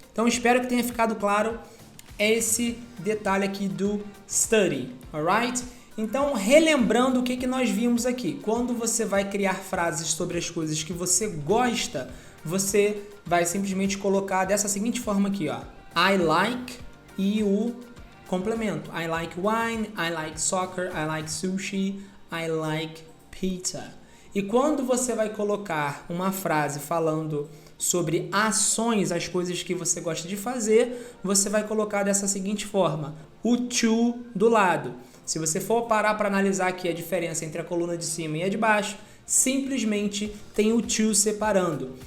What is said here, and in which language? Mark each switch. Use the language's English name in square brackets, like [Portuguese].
[Portuguese] Então espero que tenha ficado claro esse detalhe aqui do study, [English] alright? [Portuguese] Então, relembrando o que nós vimos aqui, quando você vai criar frases sobre as coisas que você gosta, você vai simplesmente colocar dessa seguinte forma aqui, ó. [English] I like [Portuguese] e o complemento. [English] I like wine, I like soccer, I like sushi, I like pizza. [Portuguese] E quando você vai colocar uma frase falando sobre ações, as coisas que você gosta de fazer, você vai colocar dessa seguinte forma, o to do lado. Se você for parar para analisar aqui a diferença entre a coluna de cima e a de baixo, simplesmente tem o to separando.